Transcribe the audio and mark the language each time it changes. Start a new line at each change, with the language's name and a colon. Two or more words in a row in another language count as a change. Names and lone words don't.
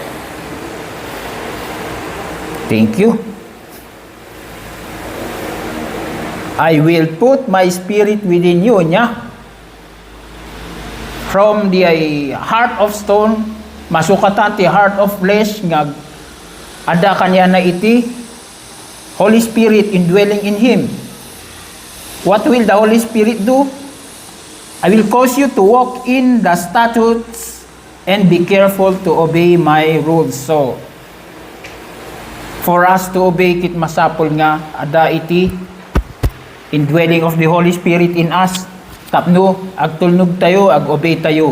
English: Thank you. I will put my spirit within you, nya. From the heart of stone,
Iloko: masukatan ti
English: heart of flesh,
Iloko: nga ada kanya na iti
English: Holy Spirit indwelling in him. What will the Holy Spirit do? I will cause you to walk in the statutes and be careful to obey my rules. So, for us to obey,
Iloko: kit masapol nga, ada iti
English: indwelling of the Holy Spirit in us.
Iloko: Tapno, agtulnog tayo, ag-obey tayo.